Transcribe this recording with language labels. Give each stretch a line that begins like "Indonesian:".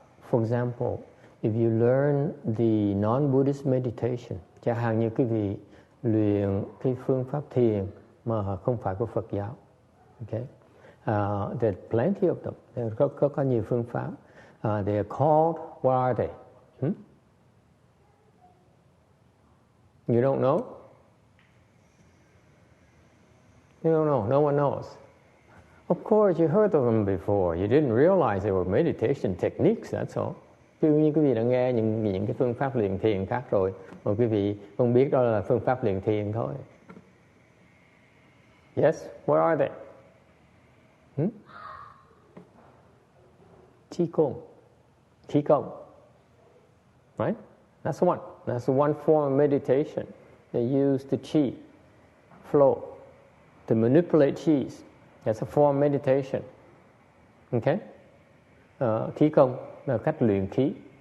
English: For example, if you learn the non-Buddhist meditation,
Vietnamese: chẳng hạn như quý vị luyện cái phương pháp thiền mà không phải của Phật giáo.
English: Okay. There's plenty of them.
Vietnamese: Có nhiều phương pháp.
English: They are called, what are they? You don't know? You don't know. No one knows. Of course, you heard of them before. You didn't realize they were meditation techniques, that's all. Như quý vị đã nghe những cái phương pháp luyện thiền khác rồi, mà quý vị không biết đó là phương pháp luyện thiền thôi. Yes, what are they? Qigong. Right? That's one. That's one form of meditation. They use the qi flow to manipulate qis. That's a form of meditation. Okay?
Vietnamese: Qigong là cách luyện khí.